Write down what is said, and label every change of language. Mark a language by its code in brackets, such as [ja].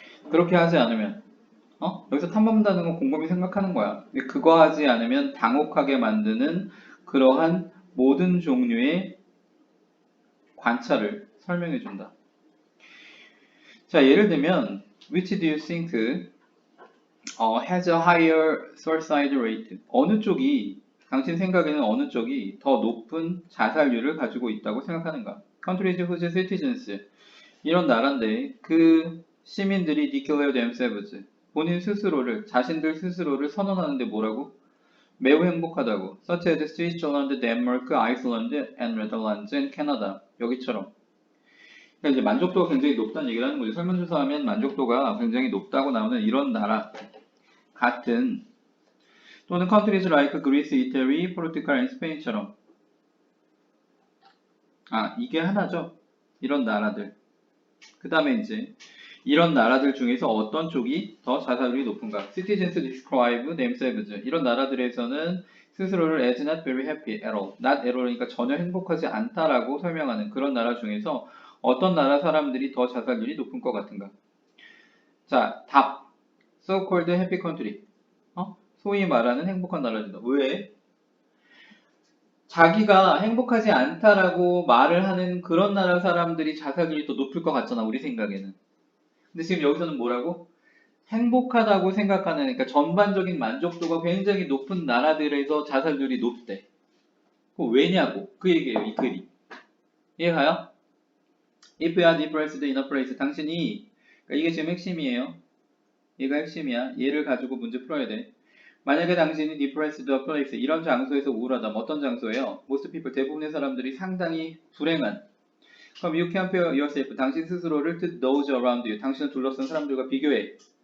[ko] 그렇게 하지 않으면, 여기서 탐험한다는 건 곰곰이 생각하는 거야. 근데 그거 하지 않으면 당혹하게 만드는 그러한 모든 종류의 관찰을 설명해 준다. 자, 예를 들면, [en] which do you think has a higher suicide rate? [ko] 어느 쪽이, 당신 생각에는 어느 쪽이 더 높은 자살률을 가지고 있다고 생각하는가? [en] Countries whose citizens [ko] 이런 나라인데 그 시민들이 [en] declare themselves [ko] 본인 스스로를 자신들 스스로를 선언하는데 뭐라고? 매우 행복하다고. [en] Such as Switzerland, Denmark, Iceland, and Netherlands, and Canada. [ko] 여기처럼. 그러니까 이제 만족도가 굉장히 높다는 얘기를 하는 거죠. 설문조사하면 만족도가 굉장히 높다고 나오는 이런 나라 같은 또는 [en] countries like Greece, Italy, Portugal, and Spain [ko] 처럼. 이게 하나죠. 이런 나라들. 그 다음에 이제 이런 나라들 중에서 어떤 쪽이 더 자살률이 높은가? [en] Citizens describe themselves. [ko] 이런 나라들에서는 스스로를 [en] as not very happy at all, [ko] not at all이니까 전혀 행복하지 않다라고 설명하는 그런 나라 중에서 어떤 나라 사람들이 더 자살률이 높은 것 같은가? 자, 답. [en] So-called happy country. [ko] 소위 말하는 행복한 나라입니다. 왜? 자기가 행복하지 않다라고 말을 하는 그런 나라 사람들이 자살률이 더 높을 것 같잖아, 우리 생각에는. 근데 지금 여기서는 뭐라고? 행복하다고 생각하는, 그러니까 전반적인 만족도가 굉장히 높은 나라들에서 자살률이 높대. 그거 왜냐고? 그 얘기예요, 이 글이. 이해가요? [en] If you are depressed in a place, [ko] 당신이, 그러니까 이게 지금 핵심이에요. 얘가 핵심이야. 얘를 가지고 문제 풀어야 돼. 만약에 당신이 [en] depressed a place, [ko] 이런 장소에서 우울하다면 어떤 장소예요? [en] Most people, [ko] 대부분의 사람들이 상당히 불행한. 그럼 [en] you compare yourself, [ko] 당신 스스로를 [en] to those around you, [ko] 당신을 둘러싼 사람들과 비교해.